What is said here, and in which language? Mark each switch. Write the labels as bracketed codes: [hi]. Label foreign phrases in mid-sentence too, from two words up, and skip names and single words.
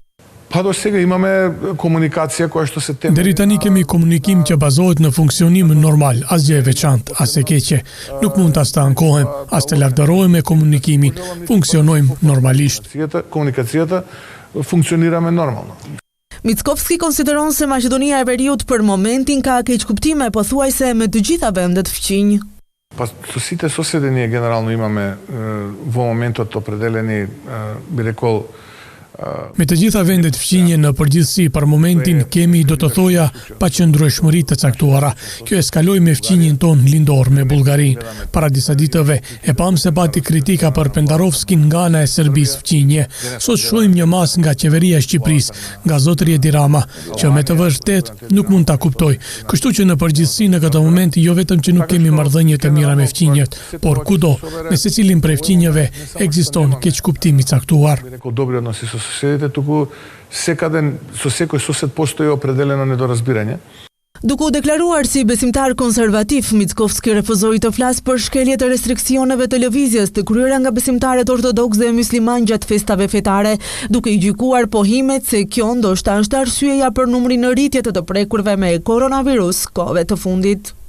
[sq] Deri tani kemi komunikim që bazohet në funksionim normal, asgjë e veçantë, as e keqe. Nuk mund ta stankohem, as të lavdërohem me komunikimin. Funksionojmë normalisht. Mickovski konsideron se Macedonia e Veriut për momentin ka keqkuptime pothuajse me të gjitha vendet fqinj. [mk] Сите соседи ние генерално имаме во моментот определени би рекол [sq] Me të gjitha vendet fqinje në përgjithësi për momentin kemi, do të thoja, paqëndrueshmëri të caktuara. Kjo eskaloi me fqinjen tonë lindor me Bullgarinë. Para disa ditëve e pam se pati kritika për Pendarovskin nga ana e Serbisë fqinje. Sot shohim një mas nga qeveria e Shqipërisë, nga zotëri Edi Rama, që me të vërtet nuk mund ta kuptoj. Kështu që në përgjithësi në këtë moment jo vetëm që nuk kemi marrëdhënie të mira me fqinjet, por kudo, me secilin prej fqinjeve ekziston keqkuptim i caktuar. [mk] Соседите, туку секаде со секој сосед постои определено недоразбирање. [sq] Duke u deklaruar si besimtar konservativ, Mickovski refuzoi të flasë për shkeljet e restriksioneve të lëvizjes të kryera nga besimtarët ortodoks dhe musliman gjatë festave fetare, duke i gjykuar pohimet se kjo ndoshta është arsyeja për numrin në rritje të prekurve me koronavirus kohëve të fundit.